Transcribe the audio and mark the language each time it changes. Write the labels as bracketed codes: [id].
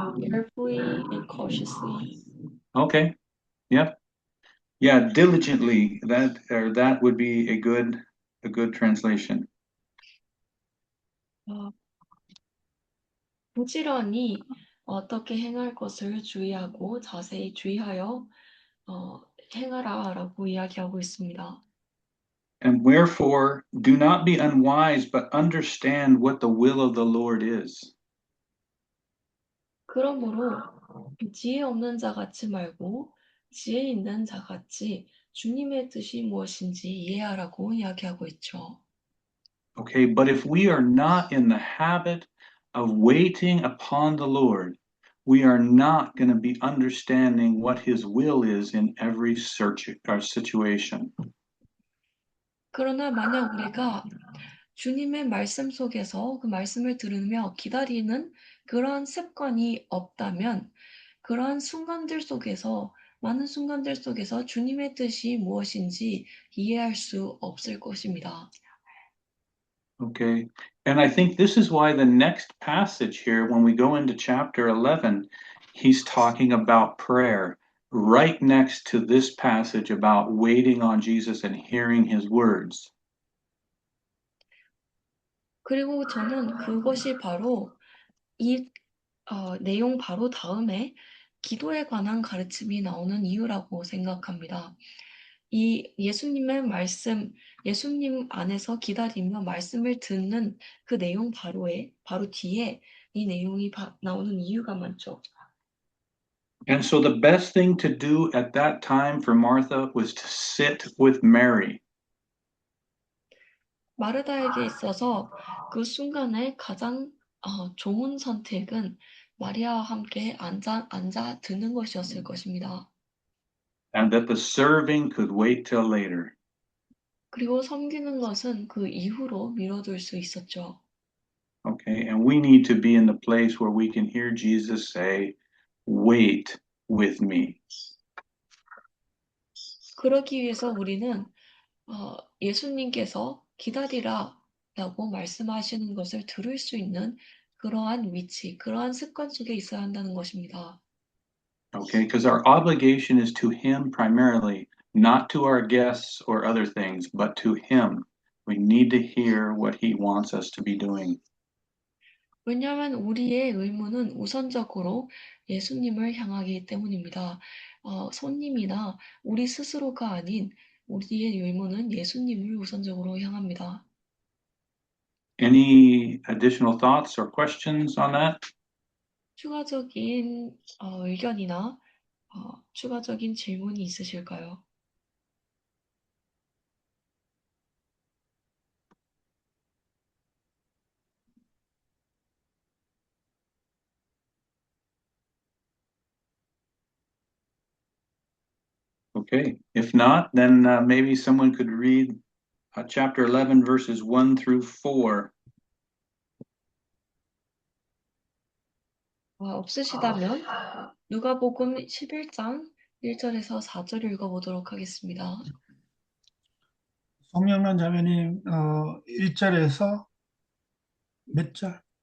[en] carefully and cautiously. Okay. Yep. Yeah, diligently. That would be a good translation. [ko] 어, 부지런히 어떻게 행할 것을 주의하고 자세히 주의하여 행하라라고 이야기하고 있습니다. [en] And wherefore, do not be unwise, but understand what the will of the Lord is. [ko] 그러므로 지혜 없는 자 같이 말고 지혜 있는 자 같이 주님의 뜻이 무엇인지 이해하라고 이야기하고 있죠. [en] Okay, but if we are not in the habit of waiting upon the Lord, we are not going to be understanding what his will is in every search or situation. [ko] 그러나 만약 우리가 주님의 말씀 속에서 그 말씀을 들으며 기다리는 그러한 습관이 없다면 그러한 순간들 속에서 많은 순간들 속에서 주님의 뜻이 무엇인지 이해할 수 없을 것입니다. [en] Okay. And I think this is why the next passage here, when we go into chapter 11, he's talking about prayer right next to this passage about waiting on Jesus and hearing his words. [ko] 그리고 저는 그것이 바로 이 내용 바로 다음에 기도에 관한 가르침이 나오는 이유라고 생각합니다. 이 예수님의 말씀, 예수님 안에서 기다리며 말씀을 듣는 그 내용 바로 뒤에 이 내용이 나오는 이유가 많죠. [en] And so the best thing to do at that time for Martha was to sit with Mary. [ko] 마르다에게 있어서 그 순간에 가장 좋은 선택은 마리아와 함께 앉아 듣는 것이었을 것입니다. [en] And that the serving could wait till later. [ko] 그리고 섬기는 것은 그 이후로 미뤄둘 수 있었죠. [en] Okay, and we need to be in the place where we can hear Jesus say, wait with me. [ko] 그러기 위해서 우리는 예수님께서 기다리라 라고 말씀하시는 것을 들을 수 있는 그러한 위치, 그러한 습관 속에 있어야 한다는 것입니다. [en] Okay, because our obligation is to him primarily, not to our guests or other things, but to him. We need to hear what he wants us to be doing. [ko] 왜냐하면 우리의 의무는 우선적으로 예수님을 향하기 때문입니다. 손님이나 우리 스스로가 아닌 우리의 의무는 예수님을 우선적으로 향합니다. [en] Any additional thoughts or questions on that? [ko] 추가적인 의견이나 추가적인 질문이 있으실까요? [en] Okay. If not, then maybe someone could read chapter 11, verses 1 through 4. [ko] 없으시다면 누가복음 11장 1절에서 4절 읽어보도록 하겠습니다. 송영란 자매님 1절에서 몇 절?